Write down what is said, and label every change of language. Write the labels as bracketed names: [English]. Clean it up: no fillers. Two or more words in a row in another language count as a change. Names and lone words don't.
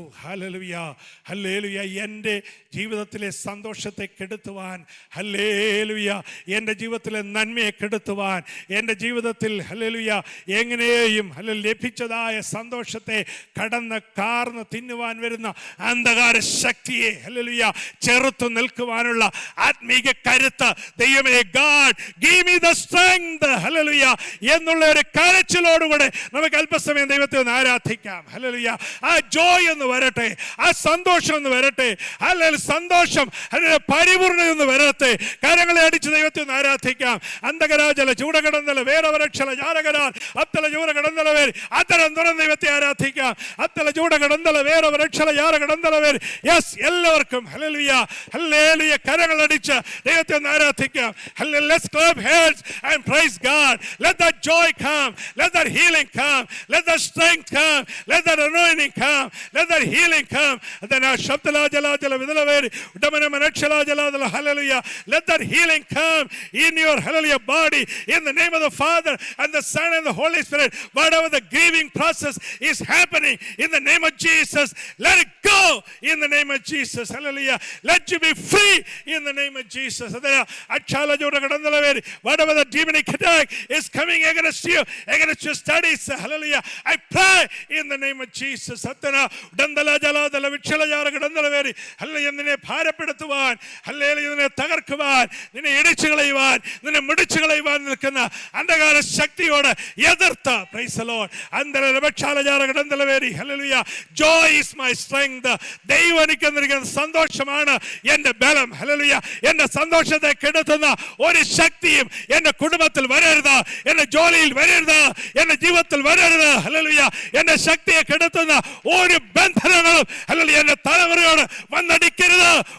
[Malayalam] ഹല്ലേലൂയ. ഹല്ലേലൂയ. എൻ്റെ ജീവിതത്തിലെ സന്തോഷത്തെ കെടുത്തുവാൻ, ഹല്ലേലൂയ, എൻ്റെ ജീവിതത്തിലെ നന്മയെ കെടുത്തുവാൻ, എൻ്റെ ജീവിതത്തിൽ ഹല്ലേലൂയ എങ്ങനെയും ലഭിച്ചതായ സന്തോഷത്തെ കടന്ന് കാർന്ന് തിന്നുവാൻ വരുന്ന അന്ധകാര ശക്തിയെ ഹല്ലേലൂയ ചെറുത്തു നിൽക്കുവാനുള്ള ആത്മീക കരുത്ത് ദൈവമേ, [English] God give me the strength, [Malayalam] hallelujah, എന്നുള്ള ഒരു കരച്ചിലോടുകൂടെ നമുക്ക് അല്പസമയം ദൈവത്തെ ഒന്ന് ആരാധിക്കാം. ഹല്ലേലൂയ. ആ ജോയ് എന്ന് വരട്ടെ, ആ സന്തോഷം എന്ന് വരട്ടെ, ഹല്ലേലൂയ, സന്തോഷം പരിപൂർണ്ണത എന്ന് വരട്ടെ. കരങ്ങളെ അടിച്ച് ദൈവത്തെ ഒന്ന് ആരാധിക്കാം. അന്തകരാജല ചൂടകടന്നല വേറവരക്ഷല ജാരകരാൽ അത്തല ചൂട കടന്നല വേര് അത്തരം തുറന്ന് ദൈവത്തെ ആരാധിക്കാം. അത്തല ചൂട കടന്നല വേറവരക്ഷല ജാര കടന്നല വേര്. യെസ്, എല്ലാവർക്കും ഹല്ലേലൂയ, ഹല്ലേലൂയ, കരങ്ങളടിച്ച് ദൈവത്തെ ഒന്ന് ആരാധിക്കാം. [English] Let's clap hands and praise God. Let that joy come. Let that healing come. Let that strength come. Let that anointing come. Let that healing come. Then shabdala jala jala vidalaveri udamana manakshla jala jala. Hallelujah. Let that healing come in your hallelujah body in the name of the Father and the Son and the Holy Spirit. Whatever the grieving process is happening in the name of Jesus, let it go in the name of Jesus. Hallelujah. Let you be free in the name of Jesus. Whatever the demonic attack is coming against you, against your studies, hallelujah, I pray in the name of Jesus. Satana dandala jala dala vichala jara dandala veri [Malayalam] ഹല്ലേലൂയ, നിന്നെ ഭാരപ്പെടുത്തുവാൻ, ഹല്ലേലൂയ, നിന്നെ തകർക്കുവാൻ, നിന്നെ ഇടിച്ചു കളയുവാൻ, നിന്നെ മുടിച്ചു കളയുവാൻ നിൽക്കുന്ന അന്ധകാര ശക്തിയോട് എതിർത്ത. [English] Praise the Lord. Andala vichala jara dandala veri hallelujah. Joy is my strength. [Malayalam] ദൈവം എനിക്ക് നൽകുന്ന സന്തോഷമാണ് എൻ്റെ ബലം. ഹല്ലേലൂയ. എൻ്റെ സന്തോഷത്തെ കെടുത്തുന്ന ഒരു ശക്തിയും എൻ്റെ കുടുംബത്തിൽ വരരുത്, എൻ്റെ ജോലിയിൽ വരരുത്, എൻ്റെ ജീവിതത്തിൽ വരരുത്. ഹല്ലേലൂയ. എൻ്റെ ശക്തിയെ കെടുത്തുന്ന ഒരു ബന്ധനങ്ങളും ഹല്ലേലൂയ എൻ്റെ തലമുറയോട് വന്നടിക്കരുത്.